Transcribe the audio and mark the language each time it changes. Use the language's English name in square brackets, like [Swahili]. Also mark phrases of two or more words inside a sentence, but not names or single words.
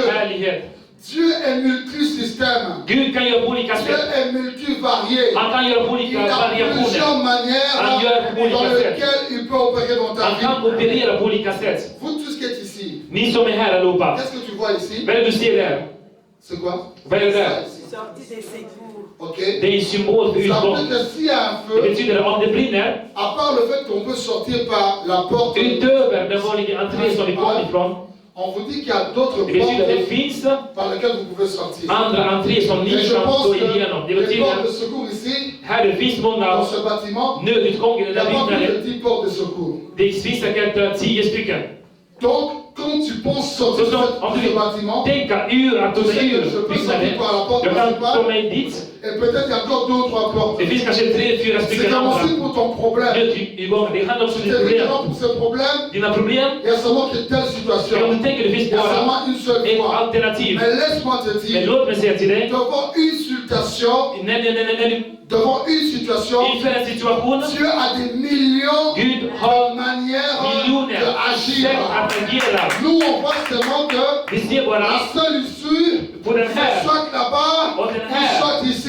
[French] Dieu est multisystème. Dieu est multivarié. Il a plusieurs manières dans lesquelles il peut opérer dans ta vie. Vous tous qui êtes ici, qu'est-ce que tu vois ici? C'est quoi? Sortie des secours. Ok. [Swedish] Det är symbol för utgång. Det betyder om det brinner. [French] À part le fait qu'on peut sortir par la porte. [Swedish] Utöver den vanliga entrén som vi kom ifrån. [French] On vous dit qu'il y a d'autres portes par lesquelles vous pouvez sortir. [Swedish] Andra entré som ni kan gå igenom. Det betyder [French] portes de secours ici. [Swedish] Här det finns många nödutgångar i den här byggnaden. Det finns säkert 10 stycken. [French] Donc, quand tu penses sortir de ce bâtiment, [Swedish] tänka ur att ta sig ur byggnaden. Jag kan ta mig dit. [French] Et peut-être il y a encore 2 ou 3 portes. [Swedish] Det finns kanske 3-4 stycken andra. [French] C'est pour ton problème. [Swedish] Det handlar också om ditt problem. [French] Pour ce problème, [Swedish] dina problem. [French] Il y a seulement qu'une telle situation. [Swedish] Om du tänker det finns bara ett alternativ. [French] Mais laisse-moi te dire. [Swedish] Men låt mig säga till dig. [French] Devant une situation. Devant une situation. [Swedish] Inför en situation. [French] Dieu a des millions [Swedish] Gud har [French] de manières d'agir. Nous on voit seulement que la seule issue, soit là-bas, soit ici.